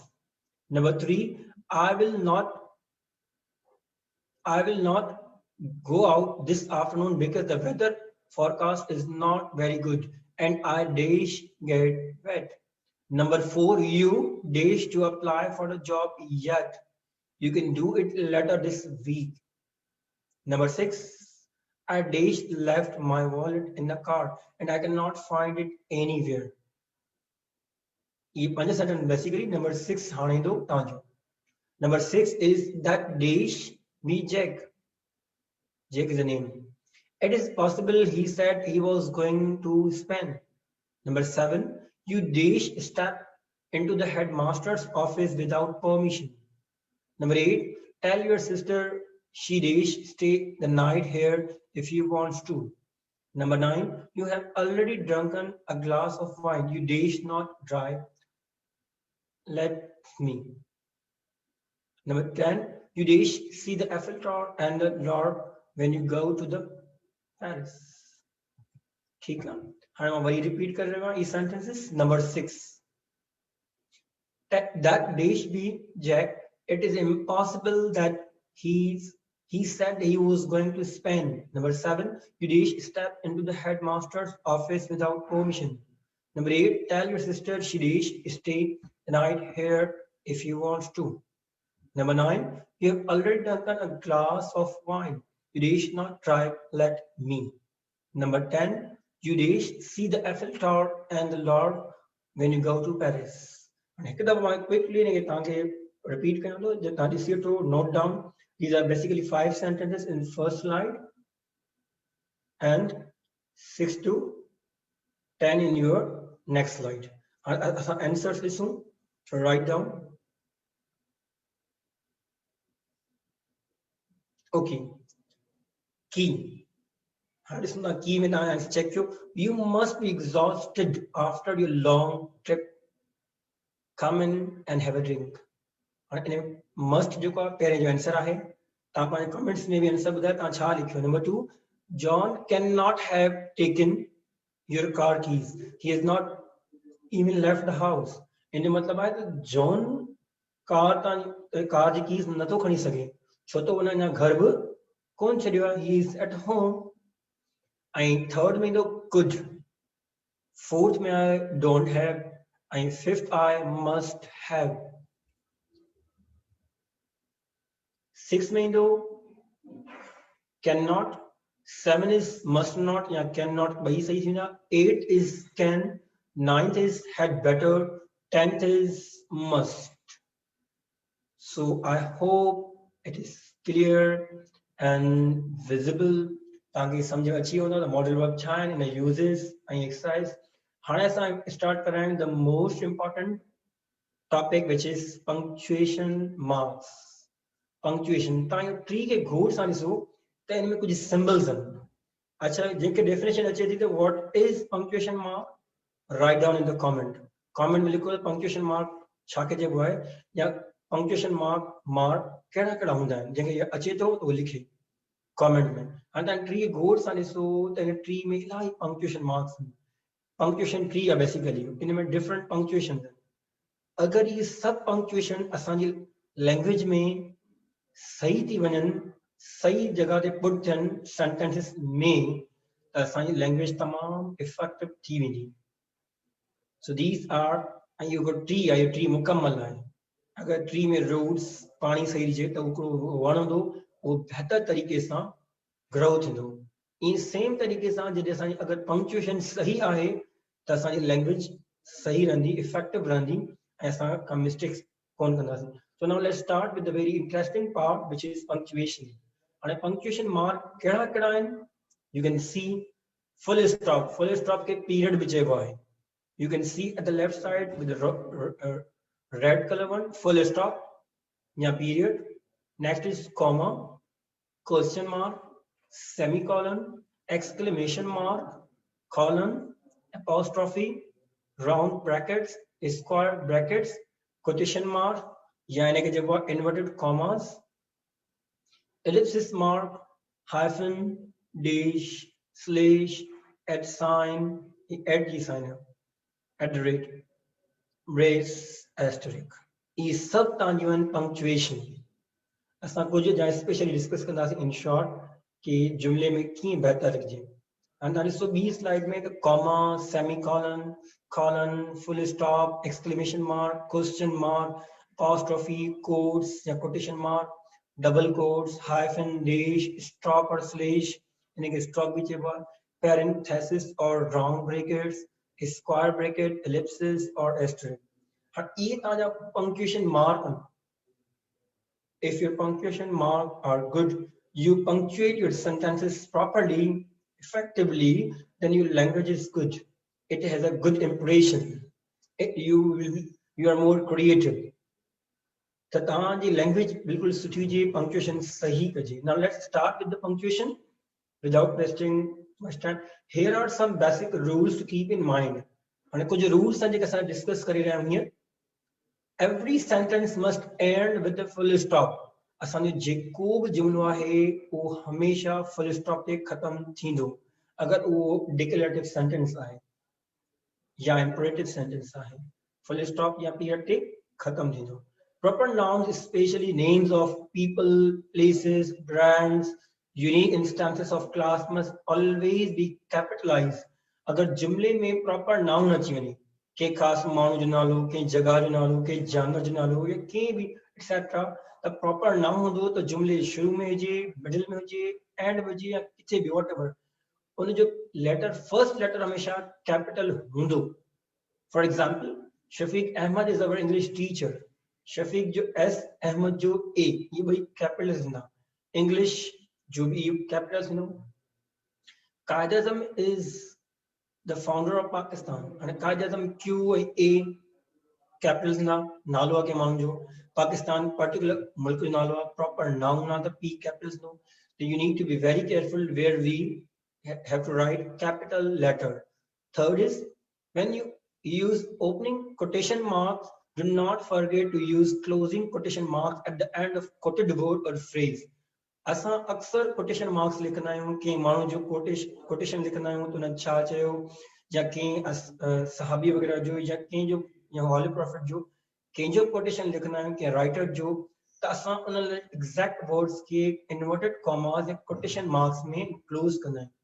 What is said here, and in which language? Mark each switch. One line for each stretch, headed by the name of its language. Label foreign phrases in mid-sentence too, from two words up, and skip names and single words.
English: Number 3, I will not go out this afternoon because the weather forecast is not very good and I dash get wet. Number 4, you dash to apply for the job yet. You can do it later this week. Number 6, I dash left my wallet in the car and I cannot find it anywhere.
Sindhi: ये 5
English: sentence basically
Sindhi: नंबर 6 हाणे दो तांजो.
English: Number 6 is that dash be Jack. Jack is a name. It is possible he said he was going to Spain. Number 7, you dash step into the headmaster's office without permission. Number 8, tell your sister she dash stay the night here if she wants to. Number 9, you have already drunken a glass of wine. You dash not drive. Let me. Number 10, you dash see the Eiffel Tower and the Louvre when you go to the Paris.
Hindi: ठीक है हाँ मैं वही रिपीट कर रहा हूँ ये sentences.
English: Number 6, that dash be Jack. It is impossible that he said he was going to Spain. Number 7, you dash step into the headmaster's office without permission. Number 8, tell your sister she dash stay the night here if you want to. Number 9, you have already drunken a glass of wine. You dash not try let me. Number 10, you dash see the Eiffel Tower and the Louvre when you go to Paris.
Sindhi: हिकु दफ़ो मां quickly ने तव्हांखे repeat कयां थो जो तव्हां ॾिसी वठो
English: note down. These are basically 5 sentences in first slide and 6 to 10 in your next slide. Answers ॾिसूं. So write down. Okay. Key. Listen to the key
Sindhi: में तव्हां आंसर चेक कयो.
English: You must be exhausted after your long trip. Come in and have a drink.
Sindhi: इन must जो का पहिरें जो आंसर आहे तव्हां पंहिंजे कमेंट्स में भी आंसर ॿुधायो तव्हां छा लिखियो.
English: Number 2, John cannot have taken your car keys. He has not even left the house.
Sindhi: इन जो मतलब आहे त जॉन कार जी कीज़ नथो खणी सघे छो त उन अञा घर बि कोन छॾियो आहे.
English: He is at home.
Sindhi: ऐं थर्ड में ईंदो could. फोर्थ में आहे
English: don't have.
Sindhi: ऐं फिफ्थ आहे
English: must have.
Sindhi: सिक्स में ईंदो cannot.
English: 7 is must not या cannot
Sindhi: ॿई सही थींदा.
English: 8 is can. 9th is had better. 10th is must. So I hope it is clear and visible.
Sindhi: ताकि समझ में अची वञो त
English: model verb
Sindhi: छा आहिनि इन यूज़ेस ऐं एक्सरसाइज. हाणे असां
English: start karayun the most important topic which is punctuation marks.
Sindhi: पंक्चुएशन तव्हां इहो टी खे गौर सां ॾिसो त इन में कुझु सिंबल्स आहिनि. अच्छा जंहिंखे डेफिनेशन अचे थी त
English: what is punctuation mark, right down in the comment
Sindhi: में लिखो
English: punctuation mark
Sindhi: छा खे चइबो आहे या
English: punctuation mark
Sindhi: कहिड़ा कहिड़ा हूंदा आहिनि. जंहिंखे अचे थो त उहो लिखे कमेंट में. हाणे तव्हां टी खे गौर सां ॾिसो त इन टी में इलाही
English: punctuation marks
Sindhi: आहिनि.
English: punctuation tree
Sindhi: आहे बेसिकली, इनमें
English: different punctuation
Sindhi: आहिनि। अगरि
Hindi: ये सब
Sindhi: पंक्चुएशन असांजी लैंग्वेज में सही थी वञनि, सही जगह ते पुट थियनि सेंटेंसेस में, त असांजी लैंग्वेज तमामु इफेक्टिव थी वेंदी।
English: so these are,
Sindhi: ऐं इहो ट्री आहे, इहो ट्री मुकमल आहे। अगर ट्री में रूट्स पानी सही हुजे त हिकिड़ो वण हूंदो, उहो बहितर तरीक़े सां ग्रो थींदो। इन सेम तरीक़े सां जॾहिं असांजी अगरि पंक्चुएशन सही आहे त असांजी लैंग्वेज सही रहंदी, इफेक्टिव रहंदी, ऐं असां का मिस्टेक्स कोन कंदासीं।
English: so now let's start with the very interesting part which is punctuation.
Sindhi: हाणे
English: punctuation mark
Sindhi: कहिड़ा कहिड़ा आहिनि?
English: you can see full stop, full stop
Sindhi: के पीरियड बि चइबो आहे।
English: You can see at the left side with the red color one, full stop, yeah, period. Next is comma, question mark, semicolon, exclamation mark, colon, apostrophe, round brackets, square brackets, quotation mark,
Hindi: यानी कि जब वो
English: inverted commas, ellipsis mark, hyphen, dash, slash, at sign, at की sign है, at the rate, brace,
Sindhi: asterisk,
Hindi: ये सब
Sindhi: तव्हांजियूं आहिनि पंक्चुएशन। असां कुझु जा
English: specially discuss
Sindhi: कंदासीं
English: in short
Sindhi: कि जुमले में कीअं बहितर लिखिजे। हाणे तव्हां ॾिसो ॿी स्लाइड में त
English: comma, semicolon, colon, full stop, exclamation mark, question mark, apostrophe, quotes
Sindhi: या
English: quotation mark, double quotes, hyphen, dash, stop और slash,
Hindi: यानी कि
Sindhi: स्टॉप भी चइबो आहे,
English: parenthesis और round brackets, square bracket, ellipsis और asterisk।
Sindhi: हाणे इहे तव्हांजा
English: punctuation mark
Sindhi: आहिनि।
English: If your punctuation marks are good, you punctuate your sentences properly, effectively, then your language is good. It has a good impression. You are more creative. So तव्हांजी language
Sindhi: बिल्कुल सुठी हुजे,
English: punctuation
Sindhi: सही कजे।
English: Now let's start with the punctuation without wasting much time. Here are some basic rules to keep in mind.
Sindhi: हाणे कुछ rules हैं जेके असां discuss करे रहिया आहियूं हींअर।
English: Every sentence must end with a full stop.
Sindhi: असांजो जेको बि जुमिलो आहे उहो हमेशा फुल स्टॉप ते ख़त्म थींदो। अगरि उहो
English: declarative sentence
Sindhi: आहे या
English: imperative sentence
Sindhi: आहे,
English: full stop
Sindhi: या पीरियड ते ख़त्म थींदो।
English: Proper nouns, especially names of people, places, brands, unique instances of class must always be capitalized.
Sindhi: अगर जुमले में
English: proper noun
Sindhi: अची वञे, के खास माण्हू जो नालो, के जगह जो नालो, के जानवर जो नालो या के भी एक्सेट्रा, त
English: proper noun
Sindhi: हूंदो त जुमले शुरू में हुजे, मिडिल में हुजे, एंड में हुजे या किथे बि व्हाटएवर, उन जो लेटर,
English: first letter
Sindhi: हमेशा कैपिटल हूंदो।
English: For example, Shafiq Ahmad is our English teacher.
Sindhi: शफीक जो एस, अहमद जो ए, ये ॿई कैपिटल्स हूंदा। इंग्लिश जो भी कैपिटल्स हूंदो।
English: कायद आज़म इज the founder of Pakistan, and कायद आज़म क्यू ए कैपिटल्स ना,
Sindhi: नालो आहे के माण्हू जो, पाकिस्तान पर्टिकुलर मुल्क जो नालो आहे,
English: proper noun
Sindhi: आहे त पी कैपिटल्स नो।
English: So you need to be very careful where we have to write capital letter. Third is, when you use opening quotation marks, do not forget to use closing quotation marks at the end of quoted word or phrase.
Sindhi: असां अक्सर
English: quotation marks
Sindhi: लिखंदा आहियूं, कंहिं माण्हू जो कोटेशन लिखंदा आहियूं त उन्हनि छा चयो, या कंहिं सहाबी वग़ैरह जो, या कंहिंजो, या
English: holy prophet
Sindhi: जो कंहिंजो कोटेशन लिखंदा आहियूं, कंहिं राइटर जो, त असां उन
English: exact words
Sindhi: खे
English: inverted commas
Sindhi: या
English: quotation marks
Sindhi: में क्लोज कंदा आहियूं।